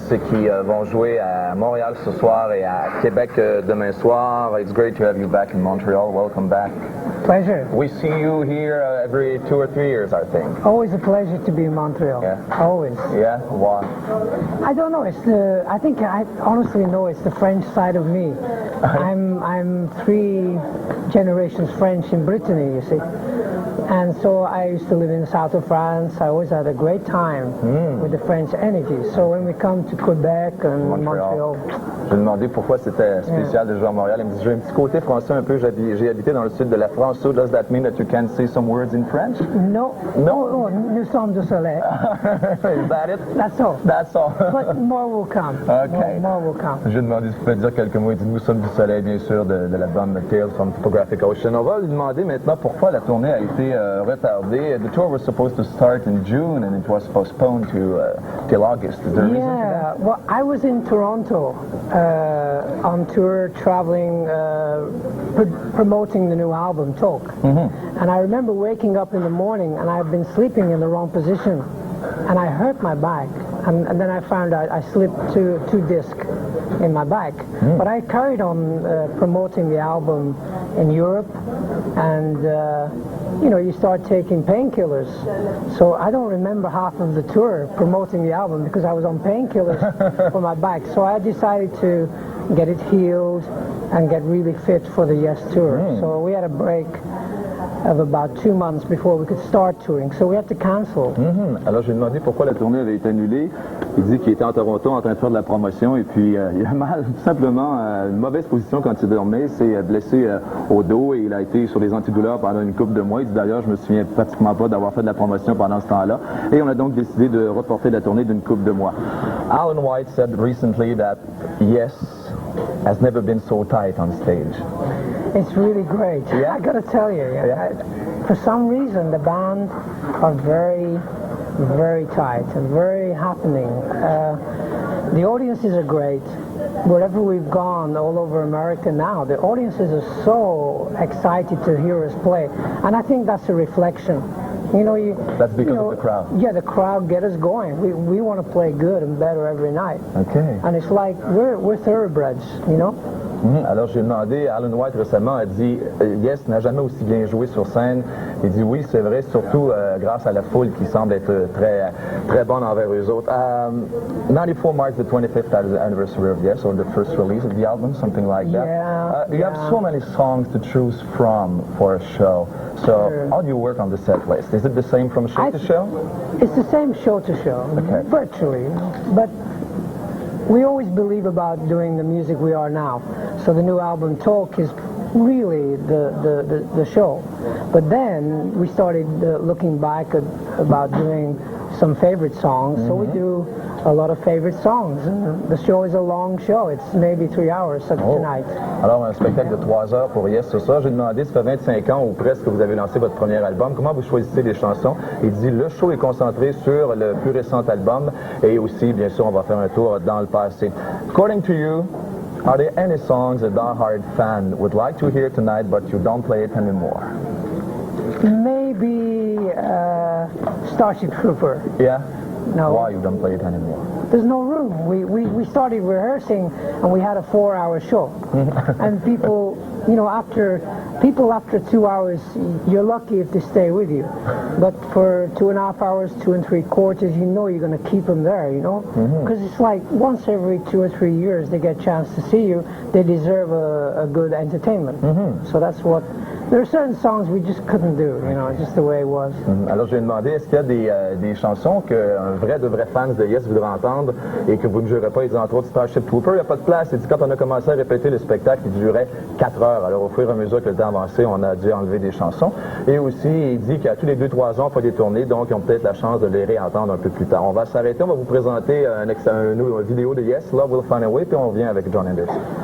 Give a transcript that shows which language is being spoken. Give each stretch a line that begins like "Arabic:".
French: qui vont jouer à Montréal ce soir et à Québec demain soir.
English: It's great to have you back in Montreal. Welcome back. Pleasure. We see you here every 2 or 3 years, I think. Always a pleasure to be in Montreal. Yeah. Always. Yeah? Why? I don't know. I think I honestly know it's the French side of me. I'm 3 generations French in Brittany, you see. And so I used to live in the south of France. I always had a great time with the French energy. So when we come to Quebec and Montreal.
French: Je lui ai demandé pourquoi c'était spécial de jouer à Montréal. Il me dit, j'ai un petit côté français un peu. J'ai habité dans le sud de la France.
English: So does that mean that you can say some words in French? No. No?
French: Oh, nous sommes du soleil.
English: Is that it? That's all. That's all. But more will come. Okay. More will come.
French: Je lui ai demandé si tu pouvais dire quelques mots. Il dit, nous sommes du soleil, bien sûr, de l'album Tales from Topographic Ocean. On va lui demander maintenant pourquoi la tournée a été retardée.
English: The tour was supposed to start in June and it was postponed to till August. Is there a reason for that? Well, I was in Toronto on tour, traveling, promoting the new album, Talk. And I remember waking up in the morning and I've been sleeping in the wrong position and I hurt my back. And then I found out I slipped two discs in my back. But I carried on promoting the album in Europe and you start taking painkillers. So I don't remember half of the tour promoting the album because I was on painkillers for my back. So I decided to get it healed and get really fit for the Yes tour. So we had a break of about 2 months before we could start touring. So we had to cancel.
French: Alors, je lui ai demandé pourquoi la tournée avait été annulée. Il dit qu'il était en Toronto en train de faire de la promotion et puis il a mal, tout simplement, une mauvaise position quand il dormait. Il s'est blessé au dos et il a été sur les antidouleurs pendant une couple de mois. Il dit d'ailleurs, je me souviens pratiquement pas d'avoir fait de la promotion pendant ce temps-là. Et on a donc décidé de reporter la tournée d'une couple de mois.
English: Alan White said recently that Yes has never been so tight on stage. It's really great. Yeah? I gotta tell you, for some reason the band are very, very tight and very happening. The audiences are great. Wherever we've gone all over America now, the audiences are so excited to hear us play. And I think that's a reflection. That's because of the crowd. Yeah, the crowd get us going. We want to play good and better every night. Okay. And it's like we're thoroughbreds,
French: Alors, j'ai demandé, Alan White récemment a dit Yes n'a jamais aussi bien joué sur scène. Il dit oui, c'est vrai, surtout grâce à la foule qui semble être très, très bonne envers eux autres.
English: 94 marks the 25th anniversary of Yes, or the first release of the album, something like that. You have so many songs to choose from for a show. So, how do you work on the set list? Is it the same from show to show? It's the same show to show, virtually. But we always believe about doing the music we are now. So the new album Talk is really the show. But then we started looking back about doing some favorite songs. So we do a lot of favorite songs. And the show is a long show. It's maybe 3 hours tonight.
French: Alors, un spectacle de 3 heures pour Yes ce soir. J'ai demandé, ça fait 25 ans ou presque que vous avez lancé votre premier album. Comment vous choisissez les chansons? Il dit, le show est concentré sur le plus récent album et aussi, bien sûr, on va faire un tour dans le passé.
English: According to you, are there any songs a die-hard fan would like to hear tonight but you don't play it anymore? Maybe Starship Trooper. Yeah? No. Why you don't play it anymore? There's no room. We started rehearsing and we had a 4-hour show. And people, after 2 hours, you're lucky if they stay with you. But for 2.5 hours, 2 3/4, you're going to keep them there, Because it's like once every 2 or 3 years they get a chance to see you, they deserve a good entertainment. So that's what... There are certain songs we just couldn't do, just the way it was.
French: Alors, je lui ai demandé, est-ce qu'il y a des chansons qu'un vrai fan de Yes voudrait entendre et que vous ne jouerez pas? Il dit entre autres Starship Trooper, il n'y a pas de place. Il dit quand on a commencé à répéter le spectacle, il durait 4 heures. Alors, au fur et à mesure que le temps avançait, on a dû enlever des chansons. Et aussi, il dit qu'à tous les 2-3 ans, on fait des tournées, donc ils ont peut-être la chance de les réentendre un peu plus tard. On va s'arrêter, on va vous présenter une vidéo de Yes, Love Will Find a Way, puis on revient avec John Anderson.